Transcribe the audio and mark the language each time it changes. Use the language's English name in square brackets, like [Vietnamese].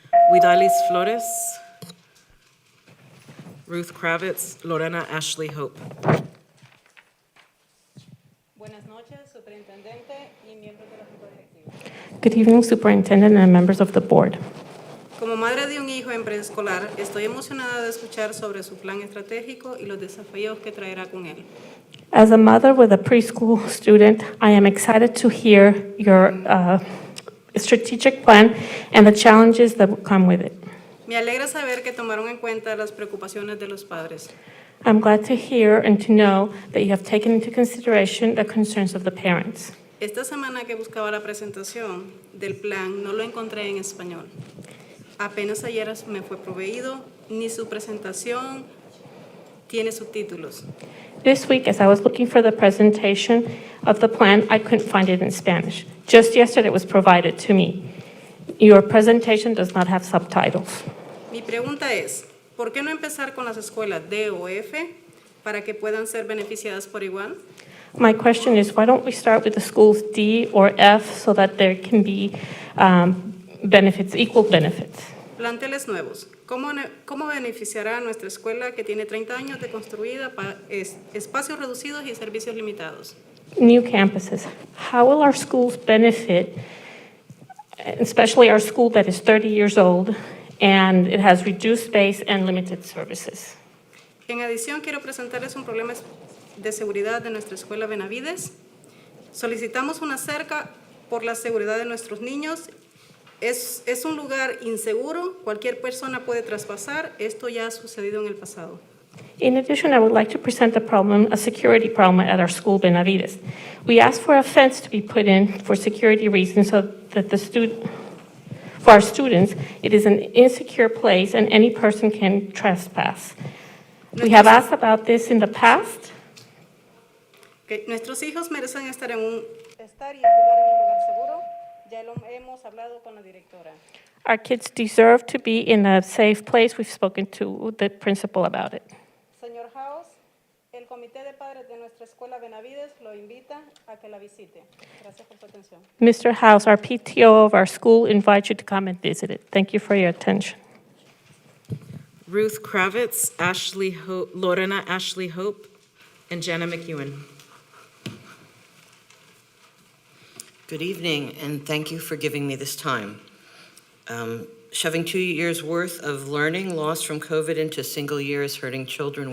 [English] Huidalis Flores, Ruth Kravitz, Lorena Ashley Hope. Good evening, Superintendent and members of the board. [Spanish] Como madre de un hijo preescolar, estoy emocionada de escuchar sobre su plan estratégico y los desafíos que traerá con él. [English] As a mother with a preschool student, I am excited to hear your strategic plan and the challenges that will come with it. [Spanish] Me alegra saber que tomaron en cuenta las preocupaciones de los padres. [English] I'm glad to hear and to know that you have taken into consideration the concerns of the parents. [Spanish] Esta semana que buscaba la presentación del plan, no lo encontré en español. Apenas ayer me fue proveído, ni su presentación tiene subtítulos. [English] This week, as I was looking for the presentation of the plan, I couldn't find it in Spanish. Just yesterday, it was provided to me. Your presentation does not have subtitles. [Spanish] Mi pregunta es, ¿por qué no empezar con las escuelas D o F para que puedan ser beneficiadas por igual? [English] My question is, why don't we start with the schools D or F so that there can be benefits, equal benefits? [Spanish] Planteles nuevos. ¿Cómo beneficiará a nuestra escuela que tiene 30 años de construida, espacios reducidos y servicios limitados? [English] New campuses. How will our schools benefit, especially our school that is 30 years old and it has reduced space and limited services? [Spanish] En adición, quiero presentarles un problema de seguridad de nuestra escuela Benavides. Solicitamos una cerca por la seguridad de nuestros niños. Es un lugar inseguro, cualquier persona puede traspasar. Esto ya ha sucedido en el pasado. [English] In addition, I would like to present a security problem at our school, Benavides. We asked for a fence to be put in for security reasons so that for our students, it is an insecure place and any person can trespass. We have asked about this in the past. [Spanish] Que nuestros hijos merecen estar y jugar en un lugar seguro. Ya lo hemos hablado con la directora. [English] Our kids deserve to be in a safe place. We've spoken to the principal about it. [Spanish] Señor House, el comité de padres de nuestra escuela Benavides lo invita a que la visite. Gracias por su atención. [English] Mr. House, our PTO of our school invites you to come and visit it. Thank you for your attention. Ruth Kravitz, Lorena Ashley Hope, and Jenna McEwen. Good evening, and thank you for giving me this time. Shoving 2 years' worth of learning lost from COVID into a single year is hurting children.